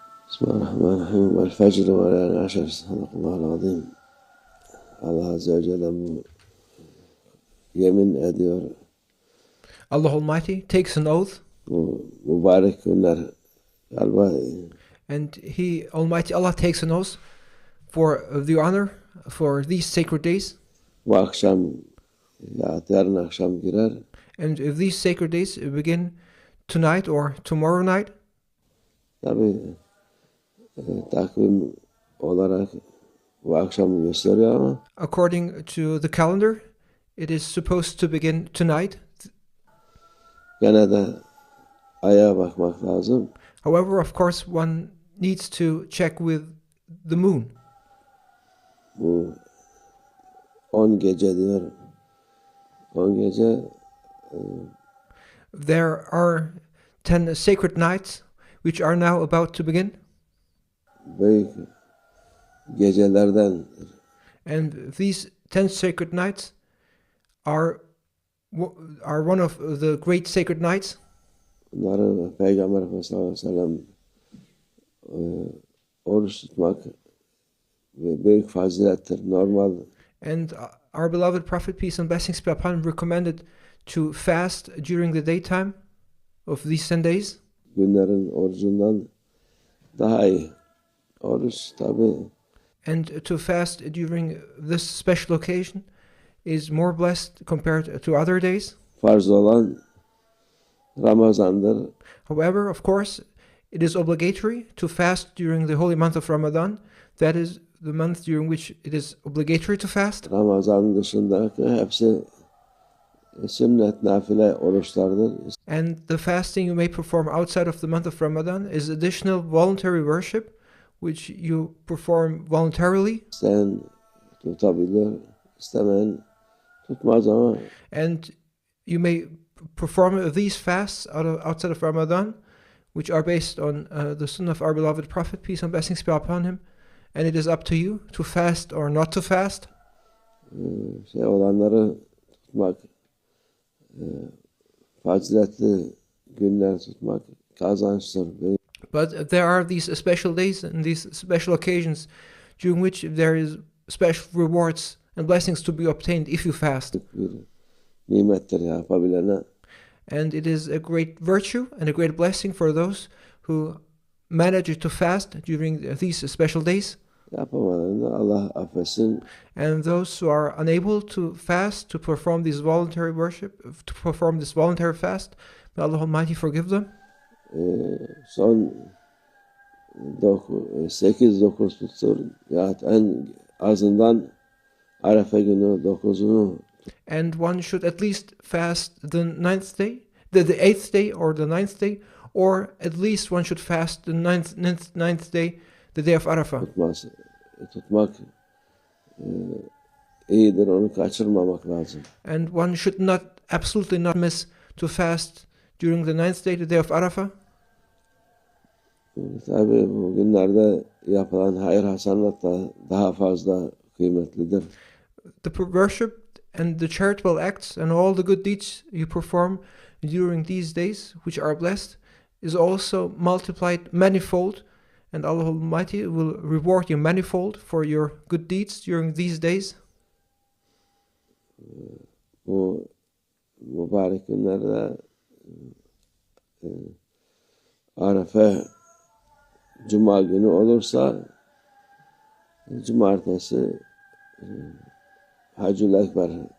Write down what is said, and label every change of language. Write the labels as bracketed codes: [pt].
[ar] بسم الله الرحمن الرحيم. والفجر وليالي عشر صدق الله العظيم. [tr] Allah Azze ve Celle yemin ediyor. [en] Allah Almighty takes an oath. [tr] Bu mübarek günler galiba. [en] And He, Almighty Allah, takes an oath for the honor for these sacred days. [tr] Bu akşam ya yarın akşam girer. [en] And if these sacred days begin tonight or tomorrow night. [tr] Tabii takvim olarak bu akşam gösteriyor ama. [en] According to the calendar, it is supposed to begin tonight. [tr] Gene de aya bakmak lazım. [en] However, of course, one needs to check with the moon. [tr] Bu 10 gece diyor. 10 gece. [en] There are 10 sacred nights which are now about to begin. [tr] Büyük gecelerden. [en] And these 10 sacred nights are one of the great sacred nights. [tr] Bunları Peygamber Efendimiz sallallahu aleyhi ve sellem oruç tutmak büyük fazilettir, normal. [en] And our beloved Prophet, peace and blessings be upon him, recommended to fast during the daytime of these 10 days. [tr] Günlerin orucundan daha iyi. Oruç tabii. [en] And to fast during this special occasion is more blessed compared to other days. [tr] Farz olan Ramazan'dır. [en] However, of course, it is obligatory to fast during the holy month of Ramadan. That is the month during which it is obligatory to fast. [tr] Ramazan dışındaki hepsi sünnet, nafile oruçlardır. [en] And the fasting you may perform outside of the month of Ramadan is additional voluntary worship which you perform voluntarily. [tr] İsteyen tutabilir, istemeyen tutmaz ama. [en] And you may perform these fasts outside of Ramadan, which are based on the sunnah of our beloved Prophet, peace and blessings be upon him. And it is up to you to fast or not to fast. [tr] Olanları tutmak, faziletli günler tutmak kazançtır. [en] But there are these special days and these special occasions during which there is special rewards and blessings to be obtained if you fast. [tr] Nimettir yapabilene. [en] And it is a great virtue and a great blessing for those who manage to fast during these special days. [tr] Yapamadığında Allah affetsin. [en] And those who are unable to fast, to perform this voluntary worship, to perform this voluntary fast, may Allah Almighty forgive them. [tr] Son 8-9 tuttur. Ya en azından Arefe günü 9'unu. [en] And one should at least fast the 9th day, the 8th day or the 9th day, or at least one should fast the 9th day, the day of Arafah. [tr] Tutmak iyidir, onu kaçırmamak lazım. [en] And one should absolutely not miss to fast during the 9th day, the day of Arafah. [tr] Tabii bu günlerde yapılan hayır hasenat da daha fazla kıymetlidir. [en] The worship and the charitable acts and all the good deeds you perform during these days, which are blessed, is also multiplied manifold, and Allah Almighty will reward you manifold for your good deeds during these days. [tr] Bu mübarek günlerde Arefe Cuma günü olursa Cumartesi Hacül Ekber.